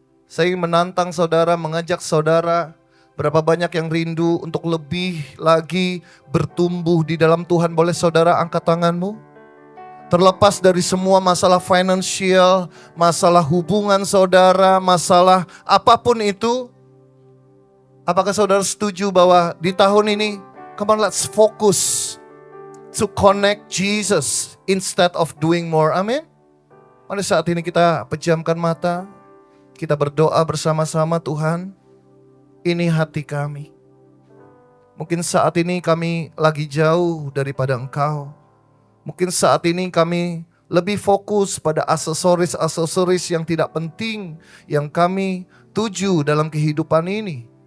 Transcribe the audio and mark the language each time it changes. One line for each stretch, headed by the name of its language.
Indonesian: Saya ingin menantang saudara, mengajak saudara, berapa banyak yang rindu untuk lebih lagi bertumbuh di dalam Tuhan. Boleh saudara angkat tanganmu? Terlepas dari semua masalah finansial, masalah hubungan saudara, masalah apapun itu. Apakah saudara setuju bahwa di tahun ini
English: Come on, let's focus to connect Jesus instead of doing more.
Indonesian: Amin. Pada saat ini kita pejamkan mata, kita berdoa bersama-sama. Tuhan, ini hati kami. Mungkin saat ini kami lagi jauh daripada Engkau. Mungkin saat ini kami lebih fokus pada aksesoris-aksesoris yang tidak penting yang kami tuju dalam kehidupan ini.